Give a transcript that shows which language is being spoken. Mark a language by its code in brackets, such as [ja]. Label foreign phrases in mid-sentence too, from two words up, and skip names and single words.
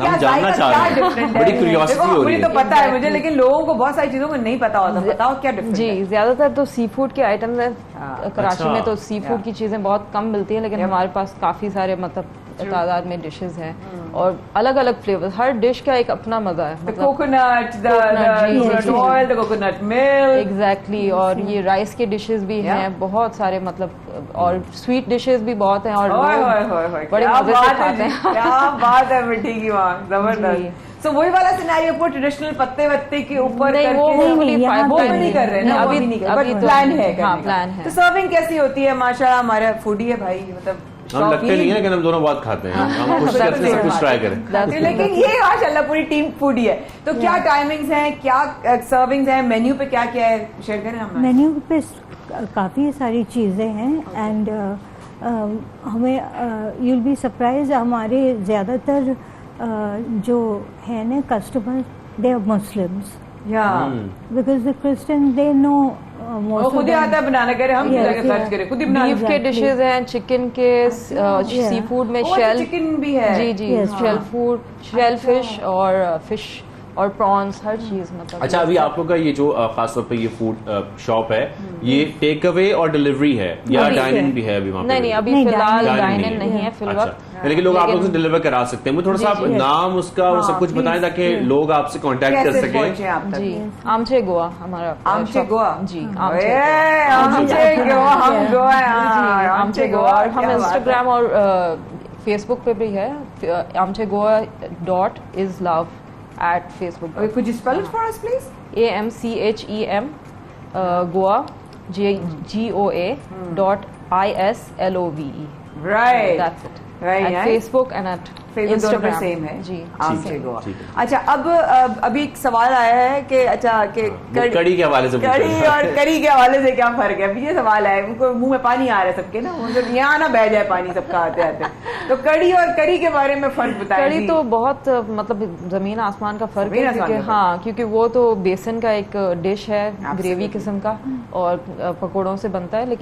[hi] हम जानना चाह रहे हैं, बड़ी क्यूरियोसिटी हो रही मुझे तो है। पता है मुझे, लेकिन लोगों को बहुत सारी चीजों को नहीं पता होता। बताओ क्या डिफरेंस जी, है? ज्यादातर तो [en] sea food [hi] के आइटम है। कराची अच्छा। में तो [en] sea food [hi] की चीजें बहुत कम मिलती हैं, लेकिन हमारे पास काफी सारे मतलब तादाद में डिशेस हैं और अलग अलग फ्लेवर, हर डिश का एक अपना मजा है। [en] The coconut, the oil, the coconut milk. [hi] एग्जैक्टली और ये राइस के डिशेस भी हैं बहुत सारे, मतलब और स्वीट डिशेस भी बहुत हैं और लोग बड़े मजे से खाते हैं। क्या बात है मिठी की माँ, जबरदस्त। So वही वाला सिनेरियो को ट्रेडिशनल पत्ते वत्ते के ऊपर नहीं, वो नहीं कर रहे ना, अभी नहीं कर, अभी [en] but plan [hi] है, हाँ प्लान है। तो सर्विंग कैसी होती है? माशाल्लाह हमारा फूडी है भाई, मतलब हम लगते नहीं है लेकिन हम दोनों बहुत खाते हैं, हम कुछ करते हैं, सब कुछ ट्राई करें। लेकिन ये माशाल्लाह पूरी टीम फूडी है। तो क्या टाइमिंग्स हैं, क्या सर्विंग्स हैं, मेन्यू पे क्या क्या है, शेयर करें हम। मेन्यू पे काफ़ी सारी चीज़ें हैं एंड हमें [en] you'll be surprised, [hi] हमारे ज़्यादातर जो है ना कस्टमर [en] they are Muslims, because the Christian they know [hi] वो खुद ही आता है बनाना, कह रहे हम जाके सर्च करें, खुद ही बना। बीफ के डिशेज हैं, चिकन के, [en] sea food [hi] में शेल, चिकन भी है, जी जी, [en] shell food, shell fish [hi] और फिश और प्रॉन्स, हर चीज मतलब। अच्छा, अभी आप लोग का ये जो खासतौर पे ये [en] food shop [hi] है, ये [en] take away [hi] और डिलीवरी है या डाइनिंग भी है अभी वहाँ पे? नहीं, अभी फिलहाल डाइनिंग नहीं है फिलहाल, लेकिन लोग आप लोग से डिलीवर करा सकते हैं। मुझे थोड़ा सा आप नाम उसका और सब कुछ बताएं ताकि लोग आपसे कांटेक्ट कर सकें। जी, आमचे गोवा हमारा, आमचे गोवा, जी आमचे गोवा, हम गोवा, आमचे गोवा। और हम इंस्टाग्राम और फेसबुक पे भी है, [en] आमचे गोवा .is love at Facebook. Could you spell it for us, please? AMCHEM Goa GOA.ISLOVE. Right. That's it. Right. At Facebook and at Instagram. [hi] सेम है जी। आमचे गोवा। अच्छा, अब अभी एक सवाल आया है कि अच्छा कि कड़ी के हवाले से, कड़ी और करी के हवाले से क्या फर्क है? अभी ये सवाल है, उनको मुंह में पानी आ रहा है सबके ना, मतलब यहाँ ना बह जाए पानी सबका आते आते। तो कड़ी और करी के बारे में फर्क बताएं। कड़ी तो बहुत मतलब जमीन आसमान का फर्क है, क्योंकि हाँ, क्योंकि वो तो बेसन का एक डिश है, ग्रेवी किस्म का, और पकौड़ों से बनता है।